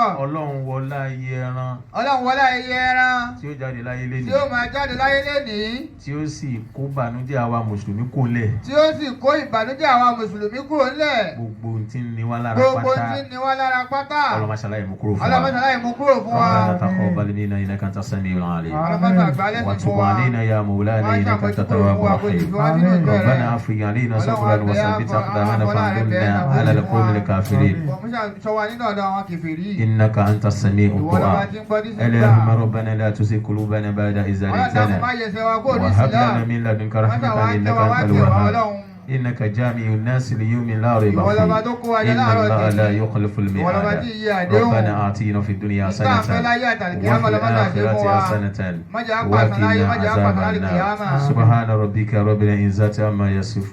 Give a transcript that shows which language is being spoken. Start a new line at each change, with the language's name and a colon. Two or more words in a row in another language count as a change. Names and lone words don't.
Yoruba: Ọlọ́run wọlá iye ẹran Ọlọ́run wọlá iye ẹran tí ó jáde láyé tí lénìí. ó máa jáde láyé lénìí. Tí ó sì kó bànújẹ́ àwa mùsùlùmí kó lẹ̀. Tí ó sì kó ìbànújẹ́ àwa mùsùlùmí kúrò ńlẹ̀. Gbogbo ohun tí ń ni wá lára Gbogbo pátá. tí ń ni wá lára pátá. Ọlọ́run máa ṣàlàyé mú kúrò fún wa. Ọlọ́run má ṣàlàyé mú kúrò fún wa.
Arabic: ربنا تقبل منا إنك أنت السميع العليم
Yoruba: Ọlọ́run má ṣàgbálẹ̀ sí
Arabic: وتب
Yoruba: fún wa.
Arabic: علينا يا مولانا إنك أنت التواب الرحيم ربنا أفرج علينا صبرا وثبت أقدامنا فانظرنا على القوم الكافرين إنك أنت السميع الدعاء اللهم ربنا لا تزغ قلوبنا بعد إذ هديتنا وهب لنا من لدنك رحمة إنك أنت الوهاب إنك جامع الناس ليوم لا ريب فيه إن الله لا يخلف الميعاد ربنا آتنا في الدنيا حسنة وفي الآخرة حسنة وقنا عذاب النار سبحان ربك رب العزة عما يصفون